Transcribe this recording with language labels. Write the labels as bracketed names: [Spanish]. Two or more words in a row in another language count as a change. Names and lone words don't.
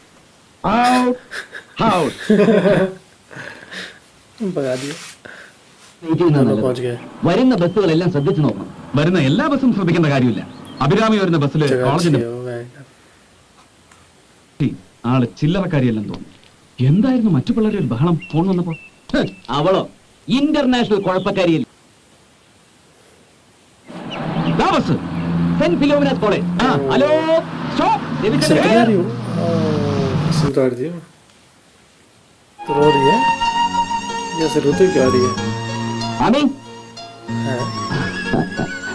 [English] out out. [Hindi] भगा दिया. पहुंच गए। [Malayalam] വരുന്ന ബസ്സുകളെല്ലാം ശ്രദ്ധിച്ചു നോക്കണം. വരുന്ന എല്ലാ ബസ്സും ശ്രദ്ധിക്കേണ്ട കാര്യമില്ല. അഭിരാമി വരുന്ന ബസ്സിൽ [Hindi] जगह [Malayalam] കോളേജിന്റെ [Hindi] अच्छी है, वो है। [Malayalam] ആള് ചില്ലറക്കാരിയെല്ലാം തോന്നുന്നു. എന്തായിരുന്നു മറ്റു പിള്ളേരുടെ ഒരു ബഹളം ഫോൺ വന്നപ്പോ? ഹ്, അവളോ ഇന്റർനാഷണൽ കുഴപ്പക്കാരിയിൽ ദാ ബസ്. സെന്റ് ഫിലോമിനാസ് കോളേജ്. [English] hello stop. [Hindi] चलती आ रही हो? सुन रही थी वो। तो रो रही है? जैसे रोते क्यों आ रही है? [Malayalam] ആമി [Hindi] हाँ।